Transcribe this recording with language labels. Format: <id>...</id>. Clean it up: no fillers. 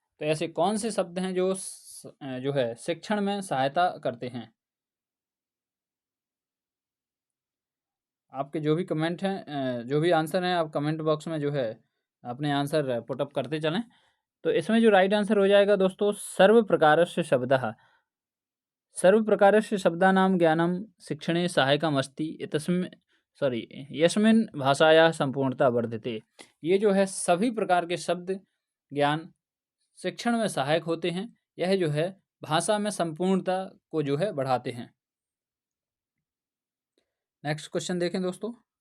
<hi>तो ऐसे कौन से शब्द हैं जो जो है शिक्षण में सहायता करते हैं? आपके जो भी कमेंट हैं, जो भी आंसर हैं, आप कमेंट बॉक्स में जो है अपने आंसर पुटअप करते चलें। तो इसमें जो राइट आंसर हो जाएगा दोस्तों</hi> <sa>सर्व प्रकारस्य शब्दः। सर्व प्रकारस्य शब्दानां ज्ञानं शिक्षणे सहायकम् अस्ति इतस्मिन् सॉरी यस्मिन् भाषायाः संपूर्णता वर्धते।</sa> <hi>ये जो है सभी प्रकार के शब्द ज्ञान शिक्षण में सहायक होते हैं, यह जो है भाषा में संपूर्णता को जो है बढ़ाते हैं। नेक्स्ट क्वेश्चन देखें दोस्तों।</hi>